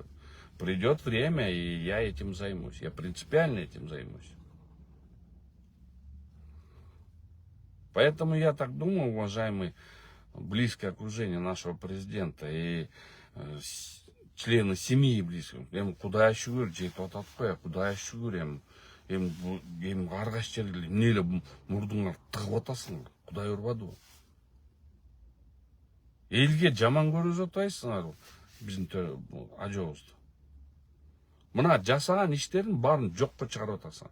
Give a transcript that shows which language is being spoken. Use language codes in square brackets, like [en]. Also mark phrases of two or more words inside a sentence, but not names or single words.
[ru] Придет время, и я этим займусь. Я принципиально этим займусь. Поэтому я так думаю, уважаемый близкое окружение нашего президента и члены семьи близких, [ky] куда шүгүр жетип ататпай, куда шүгүр аргаш жерге эмне мурдуңар тыгып атасыңар, Кудай урбады. Элге жаман көрүп атпайсыңар биздин ажообузду. Мына жасаган иштерин баарын жокко чыгарып атасың.